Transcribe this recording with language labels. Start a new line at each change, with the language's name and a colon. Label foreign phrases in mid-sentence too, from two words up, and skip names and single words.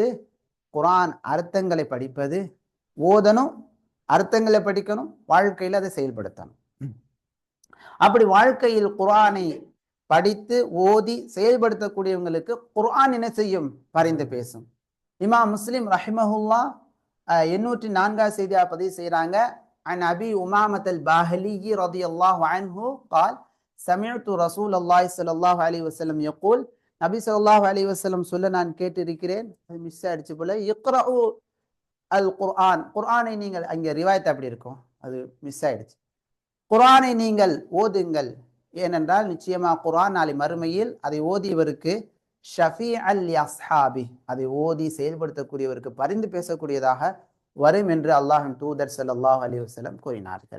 Tamil: குர்ஆன் அர்த்தங்களை படிப்பது, ஓதணும், அர்த்தங்களை படிக்கணும், வாழ்க்கையில் அதை செயல்படுத்தணும். அப்படி வாழ்க்கையில் குர்ஆனை படித்து ஓதி செயல்படுத்தக்கூடியவங்களுக்கு குர்ஆன் என்ன செய்யும்? பரிந்து பேசும். இமாம் முஸ்லிம் ரஹிமஹுல்லா 804 செய்தியா பதிவு செய்றாங்க.
Arabic: عن أبي أمامة الباهلي رضي الله عنه قال سمعت رسول الله صلى الله عليه وسلم يقول,
Tamil: நபி
Arabic: صلى الله عليه وسلم
Tamil: சொல்ல நான் கேட்டிருக்கிறேன். மிஸ் ஆயிடுச்சு போல.
Arabic: اقرؤوا القرآن,
Tamil: குர்ஆனை நீங்கள், அங்கே ரிவாயத் அப்படி இருக்கும், அது மிஸ் ஆயிடுச்சு. குர்ஆனை நீங்கள் ஓதுங்கள், ஏனென்றால் நிச்சயமா குர்ஆன் நாளை மறுமையில் அதை ஓதியவருக்கு
Arabic: شفيعا لأصحابه,
Tamil: அதை ஓதி செயல்படுத்தக்கூடியவருக்கு பரிந்து பேசக்கூடியதாக வரும் என்று அல்லாஹ்வின் தூதர்
Arabic: صلى الله عليه وسلم
Tamil: கூறினார்கள்.